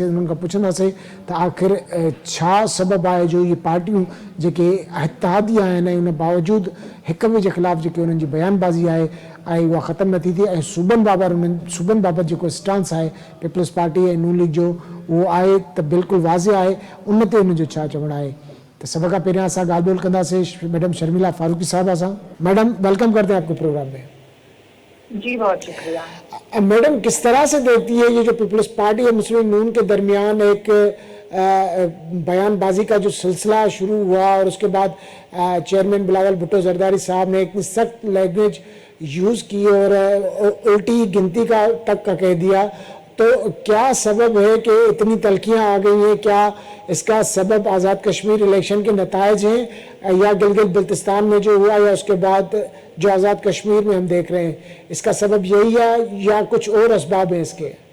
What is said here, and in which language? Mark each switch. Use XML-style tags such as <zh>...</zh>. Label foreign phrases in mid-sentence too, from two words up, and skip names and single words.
<sd>उन्हनि खां पुछंदासीं त आख़िर छा सबबु आहे जो इहे पार्टियूं जेके इत्तेहादी आहिनि ऐं उन बावजूदु हिक ॿिए जे ख़िलाफ़ु जेके उन्हनि जी बयानबाज़ी आहे ऐं उहा ख़तमु नथी थिए ऐं सूबनि बाबति जेको स्टांस आहे पीपल्स पार्टी ऐं नून लीग जो उहो आहे त बिल्कुलु वाज़े आहे, उन ते उनजो छा चवणु आहे। तो सब का पहले असां ॻाल्हि ॿोल कंदासीं मैडम शर्मिला फारूकी साहब सां।</sd> <ur>میڈم ویلکم کرتے ہیں آپ کو پروگرام میں. جی بہت شکریہ. میڈم کس طرح سے دیکھتی ہے یہ جو پیپلز پارٹی اور مسلم نون کے درمیان ایک بیان بازی کا جو سلسلہ شروع ہوا اور اس کے بعد چیئرمین بلاول بھٹو زرداری صاحب نے اتنی سخت</ur> <en>language use</en> <ur>کی اور الٹی گنتی کا تک کا کہہ دیا، تو کیا سبب ہے کہ اتنی تلخیاں آ گئی ہیں? کیا اس کا سبب آزاد کشمیر الیکشن کے نتائج ہیں یا گلگت بلتستان میں جو ہوا یا اس کے بعد جو آزاد کشمیر میں ہم دیکھ رہے ہیں، اس کا سبب یہی ہے یا کچھ اور اسباب ہیں اس کے?</ur>